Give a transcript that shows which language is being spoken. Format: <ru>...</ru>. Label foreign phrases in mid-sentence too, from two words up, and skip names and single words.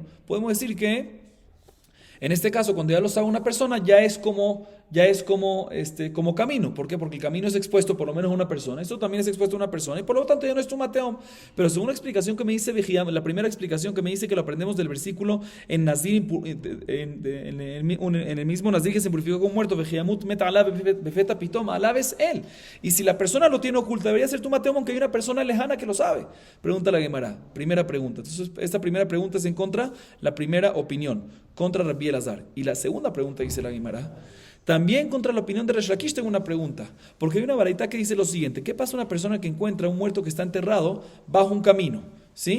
<es>Podemos decir que en este caso, cuando ya lo sabe una persona, ya es como camino. ¿Por qué? Porque el camino es expuesto por lo menos a una persona. Esto también es expuesto a una persona y por lo tanto ya no es</es> <he>טומאת התהום.</he> <es>Pero según la explicación que me dice la primera explicación que me dice que lo aprendemos del versículo en Nazir, en el mismo Nazir que se purificó con muerto,</es> <he>וכי ימות מת עליו בפתע פתאם, alav</he> <es>es él. Y si la persona lo tiene oculto, debería ser</es> <he>טומאת התהום</he> <es>aunque hay una persona lejana que lo sabe. Pregunta la Gemara. Primera pregunta. Entonces, esta primera pregunta es en contra la primera opinión, contra Rabbi Elazar. Y la segunda pregunta dice la Gemara, también contra la opinión de Resh Lakish tengo una pregunta, porque hay una baraita que dice lo siguiente: ¿qué pasa a una persona que encuentra un muerto que está enterrado bajo un camino?</es>